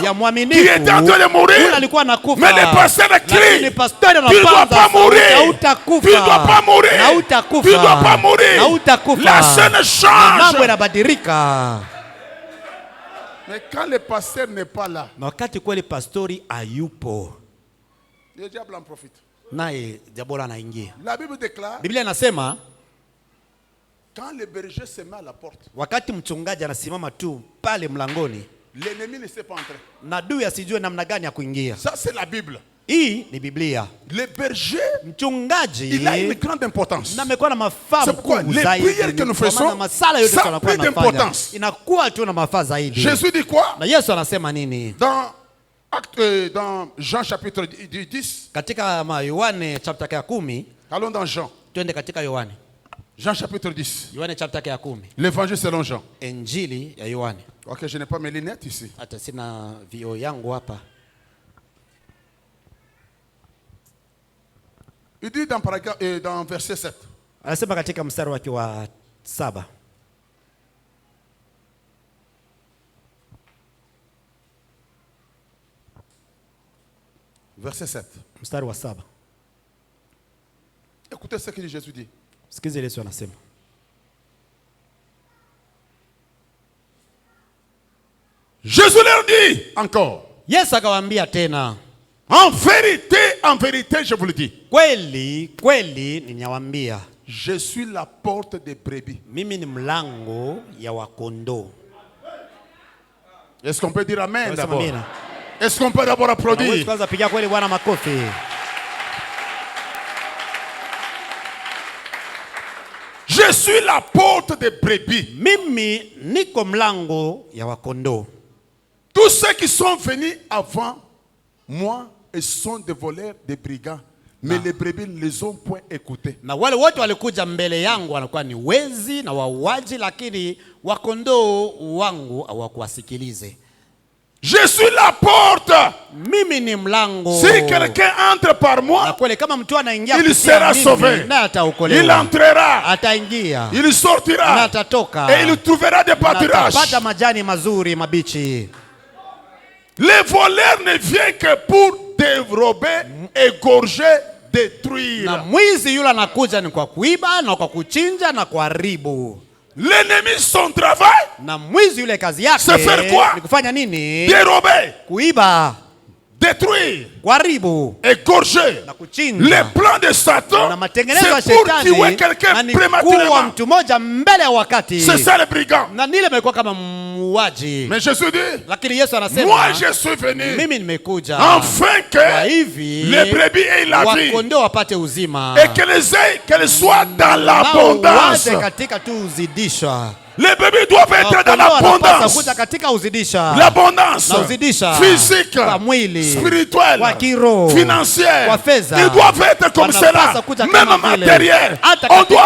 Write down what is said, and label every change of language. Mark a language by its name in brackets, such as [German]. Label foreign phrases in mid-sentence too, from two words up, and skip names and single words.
[Swahili] ya [French] qui [Swahili] mwaminifu [French] était en train de mourir. [Swahili] yule alikuwa anakufa, [French] Mais le pasteur [Swahili] lakini [French] crie, [Swahili] pastori [French] tu ne dois [Swahili] anapaza [French] pas [Swahili] sauti, [French] mourir. [Swahili] hautakufa. [French] Tu ne dois pas mourir. [Swahili] Na hautakufa. [French] Tu ne dois pas mourir. [Swahili] Na hautakufa. [French] La scène [Swahili] Na [French] change. [Swahili] mambo yanabadilika. [French] Mais quand le pasteur n'est pas là, [Swahili] Na wakati kweli pastori hayupo, [French] le diable en profite. [Swahili] naye diabolo anaingia. [French] La Bible déclare, [Swahili] Biblia inasema [French] quand le berger se met à la porte, [Swahili] wakati mchungaji anasimama tu pale mlangoni, [French] l'ennemi ne sait pas entrer. [Swahili] na adui asijue namna gani ya kuingia. [French] Ça, c'est la Bible. [Swahili] Hii ni Biblia. [French] Le berger, [Swahili] Mchungaji [French] il a une grande importance. [Swahili] na amekuwa na mafaa [French] C'est pourquoi [Swahili] makubwa [French] les [Swahili] zaidi. [French] prières que nous [Swahili] Kwa maana [French] faisons, [Swahili] masala yote [French] ça [Swahili] tunakuwa [French] a plus [Swahili] tunafanya [French] d'importance. [Swahili] inakuwa tu na mafaa zaidi. [French] Jésus dit quoi? [Swahili] Na Yesu anasema nini [French] Dans Jean chapitre 10. [Swahili] katika Yohane chapter ya 10? [French] Allons dans Jean. [Swahili] Twende katika Yohane. [French] Jean chapitre 10. [Swahili] Yohane chapter ya 10. [French] L'évangile selon Jean. [Swahili] Injili ya Yohane. [French] Ok, je n'ai pas mes lunettes ici. [Swahili] Hata sina vioo yangu hapa. [French] Il dit dans verset 7. [Swahili] Anasema katika mstari wake wa 7. [French] Verset 7. [Swahili] Mstari wa 7. [French] Écoutez ce que Jésus dit. [Swahili] Sikize Yesu anasema. [French] Jésus leur dit encore. [Swahili] Yesu akawaambia tena, [French] En vérité, je vous le dis. [Swahili] kweli kweli ninawaambia, [French] Je suis la porte des brebis. [Swahili] mimi ni mlango ya wakondoo. [French] Est-ce qu'on peut dire Amen [Swahili] Unasema [French] d'abord? [Swahili] amina? [French] Est-ce qu'on peut d'abord [Swahili] Hawezi [French] applaudir? [Swahili] kwanza pigia kweli Bwana makofi. [French] Je suis la porte des brebis. [Swahili] Mimi niko mlango ya wakondoo. [French] Tous ceux qui sont venus avant moi ils sont des voleurs, des brigands. Mais les brebis ne les ont point écoutés. [Swahili] Na wale wote walikuja mbele yangu wanakuwa ni wezi na wauaji, lakini wakondoo wangu hawakuwasikilize. [French] Je suis la porte. [Swahili] Mimi ni mlango. [French] Si quelqu'un entre par [Swahili] Na [French] moi, [Swahili] kweli kama mtu anaingia [French] il [Swahili] kupitia [French] sera [Swahili] mimi, [French] sauvé. [Swahili] naye ataokolewa. [French] Il entrera, [Swahili] Ataingia [French] il [Swahili] na [French] sortira [Swahili] atatoka [French] et il trouvera des [Swahili] na [French] pâturages. [Swahili] atapata majani mazuri mabichi. [French] Les voleurs ne viennent que pour dérober, égorger, détruire. [Swahili] Na mwizi yule anakuja ni kwa kuiba na kwa kuchinja na kuharibu. [French] L'ennemi, son travail, [Swahili] Na mwizi yule kazi yake [French] C'est faire quoi? [Swahili] ni kufanya nini? [French] dérober, [Swahili] Kuiba, [French] détruire, [Swahili] kuharibu [French] égorger. [Swahili] na kuchinja. [French] Les plans de Satan, [Swahili] Na matengenezo ya [French] c'est pour tuer [Swahili] shetani [French] quelqu'un [Swahili] na ni kuua [French] prématurément. [Swahili] mtu mmoja mbele ya wakati. [French] C'est ça le brigand. [Swahili] Na nile imekuwa kama muuaji. [French] Mais Jésus dit, [Swahili] Lakini Yesu anasema, [French] moi je suis venu [Swahili] mimi nimekuja [French] afin [Swahili] kwa [French] que [Swahili] hivi [French] les brebis aient la vie [Swahili] wakondoo wapate uzima [French] et qu'elles soient dans [Swahili] nao [French] l'abondance. [Swahili] waje katika tu uzidisha. [French] Les brebis doivent être dans [Swahili] Wakondoo wanapaswa [French] l'abondance. [Swahili] kuja katika uzidisha. [French] L'abondance [Swahili] Na uzidisha [French] physique, [Swahili] kwa mwili, [French] spirituelle, [Swahili] kwa kiroho, [French] financière. [Swahili] kwa fedha. [French] Ils doivent être comme [Swahili] Wanapaswa [French] cela. [Swahili] kuja [French] Même [Swahili] kama vile. [French] matériel. [Swahili] Hata [French] On [Swahili] katika